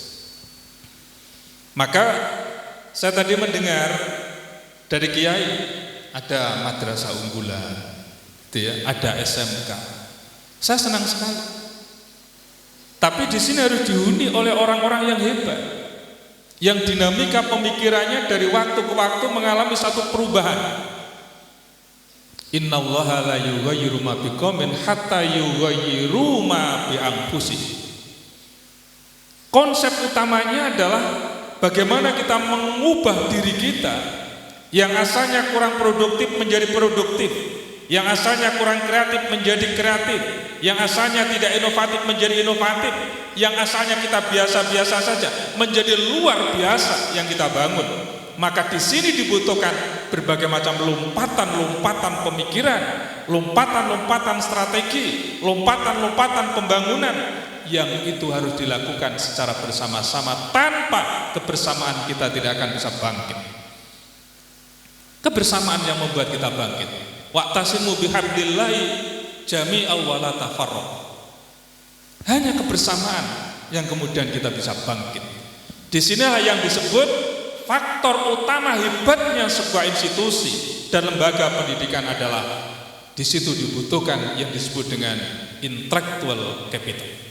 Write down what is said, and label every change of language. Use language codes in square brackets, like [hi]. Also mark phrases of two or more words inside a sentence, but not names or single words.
[id] Maka saya tadi mendengar dari Kiai ada madrasah unggulan, ada SMK. Saya senang sekali. Tapi di sini harus dihuni oleh orang-orang yang hebat, yang dinamika pemikirannya dari waktu ke waktu mengalami satu perubahan. [ar] إن الله لا يغير ما بقوم حتى يغير ما بأنفسهم. [id] Konsep utamanya adalah bagaimana kita mengubah diri kita yang asalnya kurang produktif menjadi produktif, yang asalnya kurang kreatif menjadi kreatif, yang asalnya tidak inovatif menjadi inovatif, yang asalnya kita biasa-biasa saja menjadi luar biasa yang kita bangun. Maka di sini dibutuhkan berbagai macam lompatan-lompatan pemikiran, lompatan-lompatan strategi, lompatan-lompatan pembangunan yang itu harus dilakukan secara bersama-sama. Tanpa kebersamaan kita tidak akan bisa bangkit. Kebersamaan yang membuat kita bangkit. [ar] واعتصموا بحبل الله جميعا ولا تفرقوا. [id] Hanya kebersamaan yang kemudian kita bisa bangkit. Di sinilah yang disebut faktor utama hebatnya sebuah institusi dan lembaga pendidikan adalah di situ dibutuhkan yang disebut dengan [en] intellectual capital.